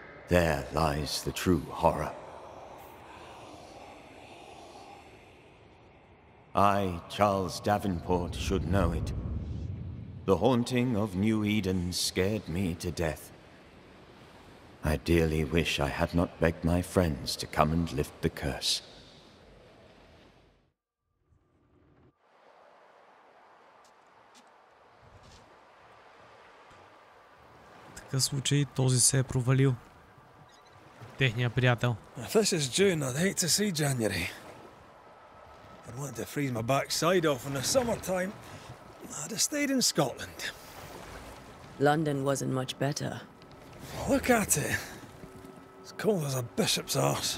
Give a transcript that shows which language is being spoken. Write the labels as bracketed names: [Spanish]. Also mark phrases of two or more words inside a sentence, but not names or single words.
[English] There lies the true horror. I, Charles Davenport, should know it. The haunting of Nyu Edен scared me to death. I dearly wish I had not begged my friends to come and lift the curse. [Bulgarian] В такъв случай този се е провалил. Техният приятел. [English] If this is June, I'd hate to see January. I'd want to freeze my backside off in the summertime. I'd have stayed in Scotland. London wasn't much better. Look at it. As cold as a bishop's arse.